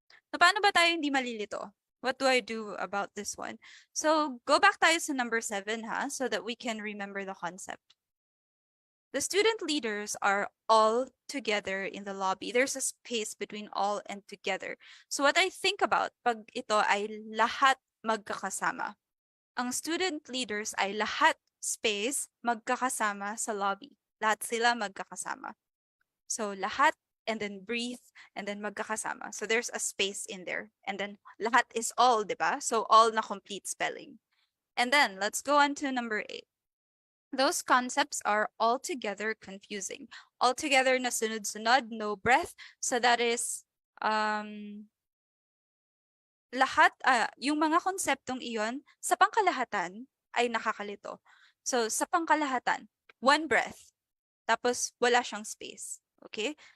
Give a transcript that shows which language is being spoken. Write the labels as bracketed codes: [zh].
[tl] So paano ba tayo hindi malilito? [en] What do I do about this one? So go back [tl] tayo sa [en] number 7 [tl] ha, [en] so that we can remember the concept. The student leaders are all together in the lobby. There's a space between all and together. So what I think about [tl] pag ito ay lahat magkakasama. Ang student leaders ay lahat space magkakasama sa lobby. Lahat sila magkakasama. [en] So lahat and then breathe and then magkakasama. So there's a space in there. And then lahat is all, [tl] di ba? [en] So all na complete spelling. And then let's go on to number 8. Those concepts are altogether confusing. [tl] Altogether na sunod-sunod, [en] no breath. So that is [tl] lahat, yung mga konseptong iyon, sa pangkalahatan ay nakakalito. So sa pangkalahatan, [en] one breath, [tl] tapos wala siyang space. Okay?